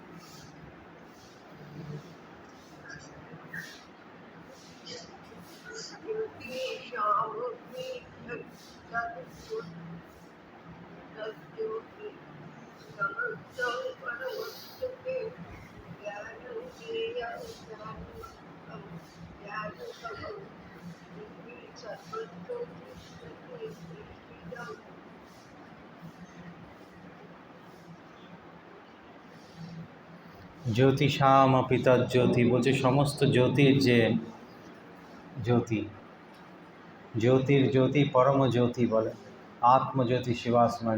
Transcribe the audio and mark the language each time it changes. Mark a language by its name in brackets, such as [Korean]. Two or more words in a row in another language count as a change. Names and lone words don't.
[Sanskrit] ज्योति श्यामापि तज्ज्योति तमसा परमुच्यते ज्ञानं ज्ञेयं ज्ञानगम्यं ज्ञानगम्यं हृदि सर्वस्य विष्ठितम्। জ্যোতিষামপি তজ্জ্যোতি [Bangla] বলছে সমস্ত জ্যোতির যে জ্যোতি, জ্যোতির জ্যোতি পরম জ্যোতি বলে, আত্মজ্যোতি শিবাসময়।